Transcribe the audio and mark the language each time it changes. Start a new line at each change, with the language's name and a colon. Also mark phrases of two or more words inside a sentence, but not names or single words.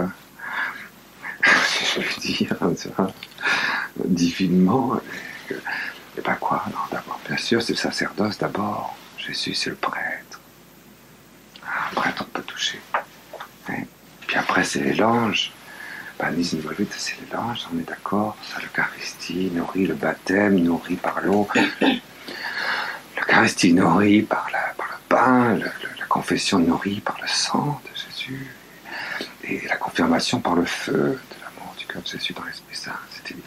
French: Hein. Je veux dire, divinement. Et ben quoi? Non, d'abord, bien sûr, c'est le sacerdoce d'abord. Jésus, c'est le prêtre. Un prêtre, on peut toucher. Hein? Puis après, c'est les langes.
Latin: Panis involvit,
French: c'est les langes, on est d'accord. Ça, l'Eucharistie nourrit le baptême, nourrit par l'eau. L'Eucharistie nourrit par le pain, la confession nourrie par le sang de Jésus, et la confirmation par le feu de l'amour du cœur de Jésus dans l'Esprit Saint, c'est évident.